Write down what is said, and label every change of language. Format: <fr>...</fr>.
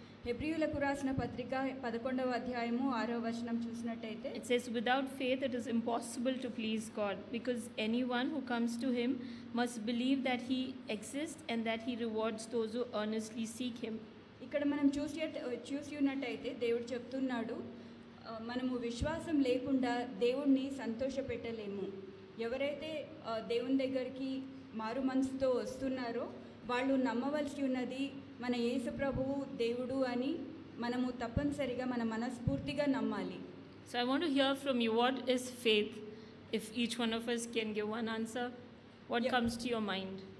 <te>హెబ్రీయులకు రాసిన పత్రిక 11వ అధ్యాయము 6వ వచనం చూసినట్టయితే</te> <en>it says, without faith it is impossible to please God, because anyone who comes to him must believe that he exists and that he rewards those who earnestly seek him.</en> <te>ఇక్కడ మనం చూసి ఉన్నట్టయితే దేవుడు చెప్తున్నాడు, మనము విశ్వాసం లేకుండా దేవుణ్ణి సంతోషపెట్టలేము. ఎవరైతే దేవుని దగ్గరికి మారు మనసుతో వస్తున్నారో వాళ్ళు నమ్మవలసి ఉన్నది మన యేసు ప్రభువు దేవుడు అని మనము తప్పనిసరిగా మన మనస్ఫూర్తిగా నమ్మాలి.</te> <en>So I want to hear from you, what is faith? If each one of us can give one answer, what comes to your mind?</en>